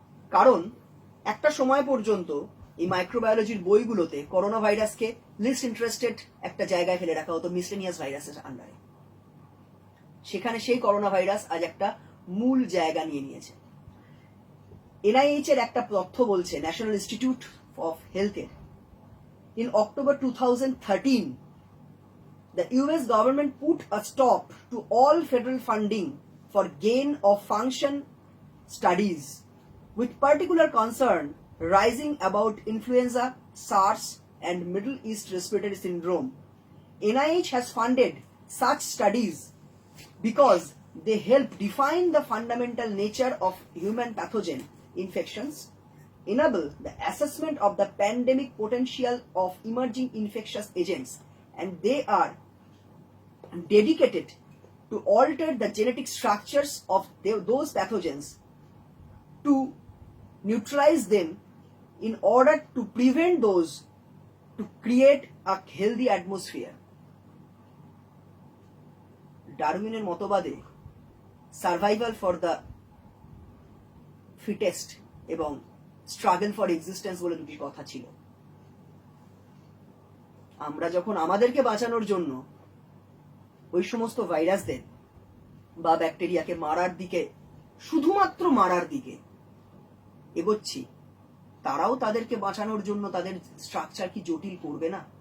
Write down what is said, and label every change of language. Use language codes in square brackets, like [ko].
[bn] কারণ একটা সময় পর্যন্ত এই মাইক্রোবায়োলজির বইগুলোতে করোনা ভাইরাসকে লিস্ট ইন্টারেস্টেড একটা জায়গায় ফেলে রাখা হতো, মিসলেনিয়াস ভাইরাসের আন্ডারে। সেখানে সেই করোনা ভাইরাস আজ একটা মূল জায়গা নিয়ে নিয়েছে। [en] NIH [bn] এর একটা তথ্য বলছে, ন্যাশনাল ইনস্টিটিউট অফ হেলথের, [en] in October 2013, the US government put a stop to all federal funding for gain of function studies, with particular concern rising about influenza, SARS, and Middle East respiratory syndrome. NIH has funded such studies because they help define the fundamental nature of human pathogen infections, enable the assessment of the pandemic potential of emerging infectious agents, and they are dedicated to alter the genetic structures of those pathogens to neutralize them in order to prevent those, to create a healthy atmosphere. [bn] ডারউইনের মতবাদে survival for the fittest এবং struggle for existence বলে দুটি কথা ছিল। আমরা যখন আমাদেরকে বাঁচানোর জন্য ওই সমস্ত ভাইরাসদের বা ব্যাকটেরিয়াকে মারার দিকে, শুধুমাত্র মারার দিকে এগোচ্ছি, তারাও তাদেরকে বাঁচানোর জন্য তাদের স্ট্রাকচার কি জটিল করবে না?